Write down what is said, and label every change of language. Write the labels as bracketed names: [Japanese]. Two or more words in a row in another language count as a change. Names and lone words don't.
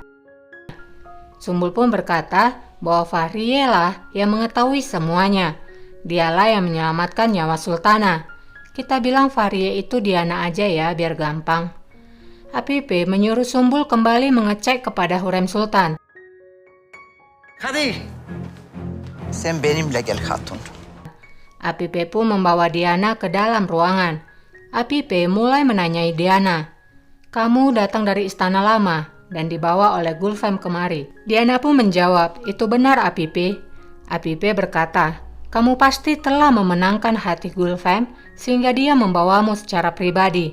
[Indonesian] Sumbul pun berkata bahwa Fahriye lah yang mengetahui semuanya. Dialah yang menyelamatkan nyawa Sultana. Kita bilang Fahriye itu Diana aja ya biar gampang. Apipe menyuruh Sumbul kembali mengecek kepada Hurrem Sultan. [Turkish] Hadi. Sen benimle gel Hatun. [Indonesian] Apipe pun membawa Diana ke dalam ruangan. Apipe mulai menanyai Diana. Kamu datang dari istana lama dan dibawa oleh Gulfem kemari. Diana pun menjawab, itu benar Apipe. Apipe berkata, kamu pasti telah memenangkan hati Gulfem sehingga dia membawamu secara pribadi.